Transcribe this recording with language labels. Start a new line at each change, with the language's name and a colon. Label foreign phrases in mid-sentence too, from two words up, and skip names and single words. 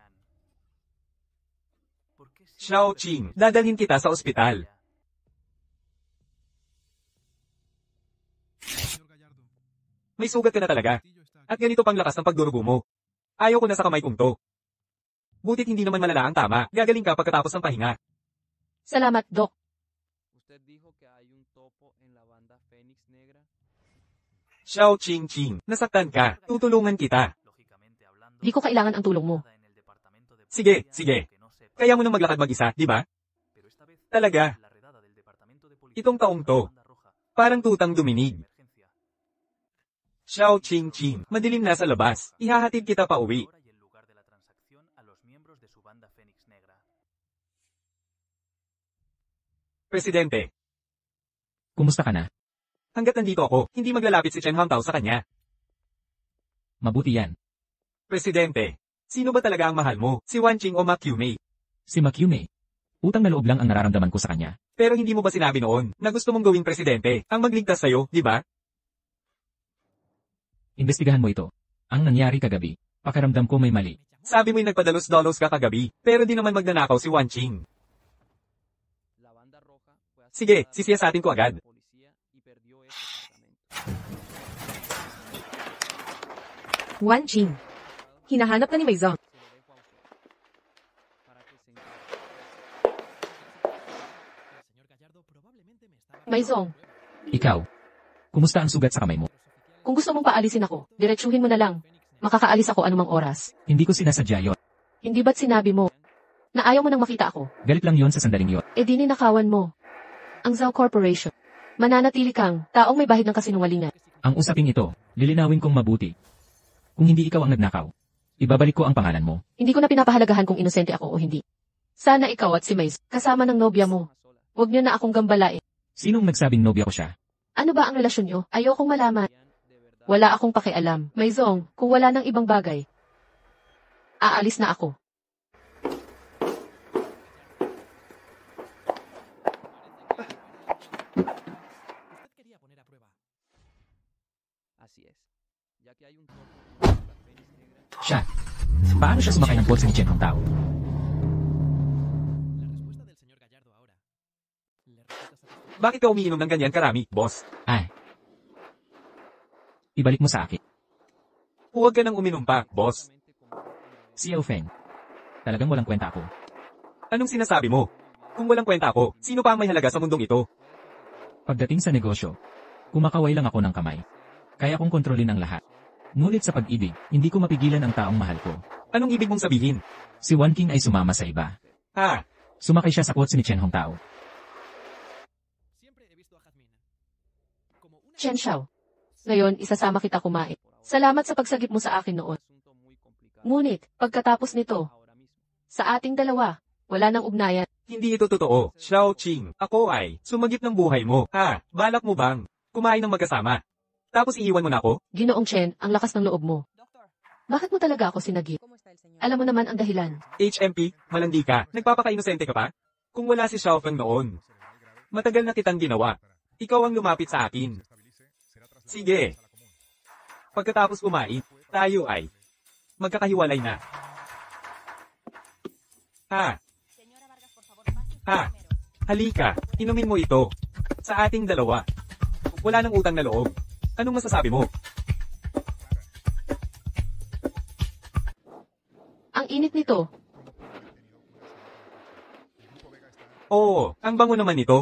Filipino: Xiao Qing, dadalhin kita sa ospital.
Spanish: Señor Gallardo,
Filipino: May sugat ka na talaga.
Spanish: Castillo está
Filipino: At
Spanish: aquí.
Filipino: ganito pang lakas ng pagdurugo mo. Ayaw ko na sa kamay kong to. Butit hindi naman malala ang tama. Gagaling ka pagkatapos ng pahinga. Salamat, Doc.
Spanish: Usted dijo que hay un topo en la banda Fénix Negra.
Filipino: Xiao Qing Qing, nasaktan ka. Tutulungan kita.
Spanish: Lógicamente hablando,
Filipino: Di ko kailangan ang tulong mo.
Spanish: nada en el departamento de
Filipino: Sige,
Spanish: policía
Filipino: sige.
Spanish: que no sepa.
Filipino: Kaya mo nang maglakad mag-isa, di ba?
Spanish: Pero esta vez,
Filipino: Talaga.
Spanish: la redada del departamento de policía
Filipino: Itong taong to.
Spanish: Banda Roja,
Filipino: Parang tutang duminig.
Spanish: emergencia.
Filipino: Xiao Qing Qing, madilim na sa labas. Ihahatid kita pa uwi.
Spanish: Hora y el lugar de la transacción a los miembros de su banda Fénix Negra.
Filipino: Presidente, Kumusta ka na? hanggat nandito ako, hindi maglalapit si Chen Hangtao sa kanya. Mabuti yan. Presidente, sino ba talaga ang mahal mo? Si Wan Qing o Ma Qiumei? Si Makyume. Utang na loob lang ang nararamdaman ko sa kanya. Pero hindi mo ba sinabi noon na gusto mong gawing presidente ang magligtas sa'yo, di ba? Imbestigahan mo ito. Ang nangyari kagabi. Pakiramdam ko may mali. Sabi mo'y nagpadalos-dalos ka kagabi, pero di naman magnanakaw si Wan Qing.
Spanish: La banda roja fue
Filipino: Sige,
Spanish: asaltada
Filipino: sisiyasatin ko
Spanish: por la
Filipino: agad.
Spanish: policía y perdió ese departamento.
Filipino: Wan Qing. Hinahanap ka ni Maizong.
Spanish: Se lo dejo a usted. Para que se encargue. El señor Gallardo probablemente me estaba...
Filipino: Maizong, Ikaw. Kumusta ang sugat sa kamay mo? kung gusto mong paalisin ako, diretsuhin mo na lang. Makakaalis ako anumang oras. Hindi ko sinasadya yon. Hindi ba't sinabi mo na ayaw mo nang makita ako? Galit lang yon sa sandaling yon. E di ninakawan mo. Ang Zhao Corporation. Mananatili kang taong may bahid ng kasinungalingan. Ang usaping ito, lilinawin kong mabuti. Kung hindi ikaw ang nagnakaw, ibabalik ko ang pangalan mo. Hindi ko na pinapahalagahan kung inosente ako o hindi. Sana ikaw at si Maze, kasama ng nobya mo. Huwag niyo na akong gambalain. Sinong nagsabing nobya ko siya? Ano ba ang relasyon niyo? Ayokong malaman. Wala akong pakialam. Maizong, kung wala nang ibang bagay, aalis na ako.
Spanish: Usted quería poner a prueba. Así es. Ya que hay un topo en la banda Fénix Negra.
Filipino: Siya. Paano siya sumakay ng kotse ni Chen Hongtao?
Spanish: La respuesta del señor Gallardo ahora. ¿Le resulta satisfactoria?
Filipino: Bakit ka umiinom ng ganyan karami, boss? Ay. Ibalik mo sa akin. Huwag ka nang uminom pa, boss. Si Yao Feng. Talagang walang kwenta ako. Anong sinasabi mo? Kung walang kwenta ako, sino pa ang may halaga sa mundong ito? Pagdating sa negosyo, kumakaway lang ako ng kamay. Kaya kong kontrolin ang lahat. Ngunit sa pag-ibig, hindi ko mapigilan ang taong mahal ko. Anong ibig mong sabihin? Si Wan Qing ay sumama sa iba. Ha? Sumakay siya sa kotse ni Chen Hongtao.
Spanish: Siempre he visto a Jazmín como una...
Filipino: Chen Xiao. Ngayon, isasama kita kumain. Salamat sa pagsagip mo sa akin noon.
Spanish: Asunto muy complicado.
Filipino: Ngunit, pagkatapos nito,
Spanish: Ahora mismo.
Filipino: sa ating dalawa, wala nang ugnayan. Hindi ito totoo. Xiao Qing, ako ay sumagip ng buhay mo. Ha? Balak mo bang kumain ng magkasama? Tapos iiwan mo na ako? Ginoong Chen, ang lakas ng loob mo.
Spanish: Doctor,
Filipino: Bakit mo talaga ako sinagip?
Spanish: ¿cómo está el señor?
Filipino: Alam mo naman ang dahilan. HMP, malandi ka. Nagpapaka-inosente ka pa? Kung wala si Xiao Feng noon. Matagal na kitang ginawa. Ikaw ang lumapit sa akin. Sige. Pagkatapos kumain, tayo ay magkakahiwalay na. Ha?
Spanish: Señora Vargas, por favor, pase usted
Filipino: Ah.
Spanish: primero.
Filipino: Halika, inumin mo ito. Sa ating dalawa. Wala nang utang na loob. Anong masasabi mo? init nito. Oo, ang bango naman nito.